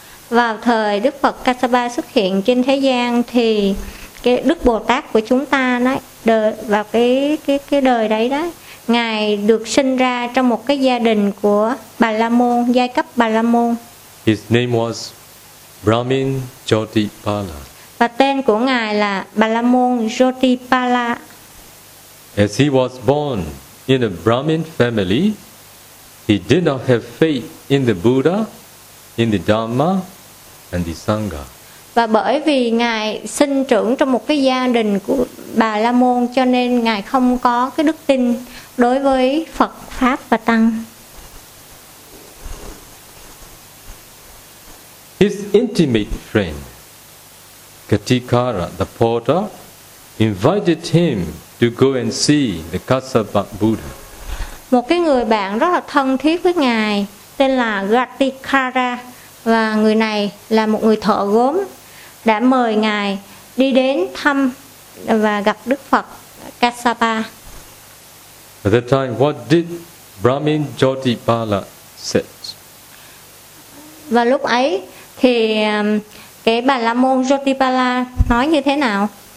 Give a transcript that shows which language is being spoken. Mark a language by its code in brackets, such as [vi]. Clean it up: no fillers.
[vi] Vào thời Đức Phật Kassapa xuất hiện trên thế gian thì cái Đức Bồ Tát của chúng ta đấy, vào cái đời đấy đó, Ngài được sinh ra trong một cái gia đình của Bà La Môn, giai cấp Bà La Môn. [en] His name was Brahmin Jyotipala. [vi] Và tên của Ngài là Bà La Môn Jyotipala. [en] As he was born in a Brahmin family, he did not have faith in the Buddha, in the Dharma and the Sangha. [vi] Và bởi vì Ngài sinh trưởng trong một cái gia đình của Bà La Môn cho nên Ngài không có cái đức tin đối với Phật, Pháp và Tăng. [en] His intimate friend, Katikara, the porter, invited him to go and see the Kassapa Buddha. [vi] Một cái người bạn rất là thân thiết với Ngài tên là Katikara, và người này là một người thợ gốm, đã mời Ngài đi đến thăm và gặp Đức Phật Kassapa. [en] At that time, what did Brahmin Jyotipala said? [vi] Và lúc ấy thì cái Bà La Môn Jyotipala nói như thế nào?